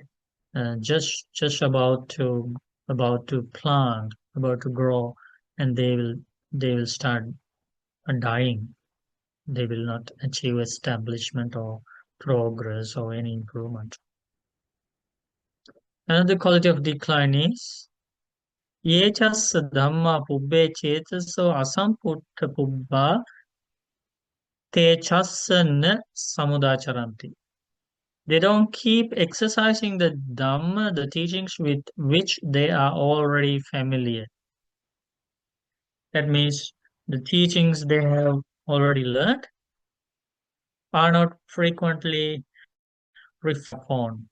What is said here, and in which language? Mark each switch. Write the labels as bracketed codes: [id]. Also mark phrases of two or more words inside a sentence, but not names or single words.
[en] Just about to plant, about to grow, and they will start dying. They will not achieve establishment or progress or any improvement. Another quality of decline is [pi] ye chassa dhamma pubbe chetaso asamputta pubba te chassa na samudacharanti. [en] They don't keep exercising the Dhamma, the teachings with which they are already familiar. That means the teachings they have already learned are not frequently reflected upon.